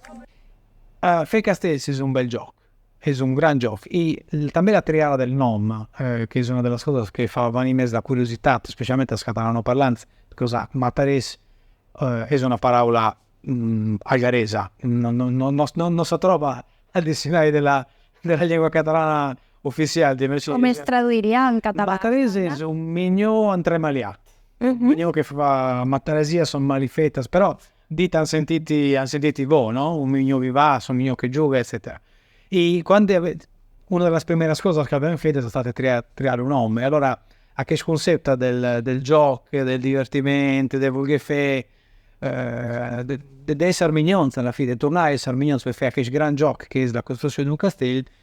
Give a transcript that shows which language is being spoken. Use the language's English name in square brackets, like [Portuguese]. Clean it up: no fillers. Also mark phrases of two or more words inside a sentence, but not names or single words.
[Catalan] Fer castells és un bel joc, és un gran joc i també la triada del nom che és una de les coses que fa venir més la curiositat, especialment als catalanoparlants, perquè matarés és una paraula algaresa, no si trova al diccionari [Italian] della lingua [Catalan] catalana ufficial. Com es traduiria en català? Matarés és un minyó entremaliat. Un minyó che fa mataresia sono malifetes, però dit han sentiti voi, no? [Italian] Un minyó vivace, un minyó che gioca, eccetera. E quando una delle prime cose che abbiamo fatto è stata creare un nome. Allora, a che concetto del gioco, del divertimento, del voler fare d'essere mignons alla fine, di tornare a essere mignons per fare questo gran gioco che è la costruzione di un castello,